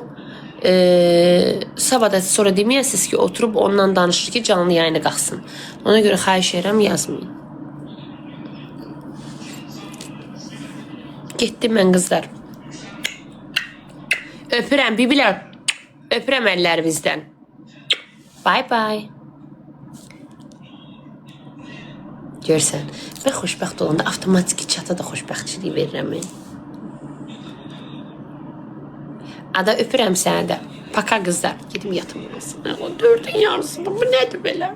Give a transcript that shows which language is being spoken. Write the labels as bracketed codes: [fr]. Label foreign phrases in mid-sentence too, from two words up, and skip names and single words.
[az] Sabah da sonra deməyəsiniz ki, oturub ondan danışır ki, canlı yayına qalxsın. Ona görə xahiş edirəm, yazmayın. Getdim mən qızlar. Öpürəm, bibilər. Öpürəm əllərimizdən. Bye bye. Görsən, mən xoşbəxt olanda avtomatik çata da xoşbəxtçiliyi verirəm mən. Ada öpürəm səni də. Paka qızlar. Gedim yatım olmasın. O 4-ün yarısı bu nədir belə?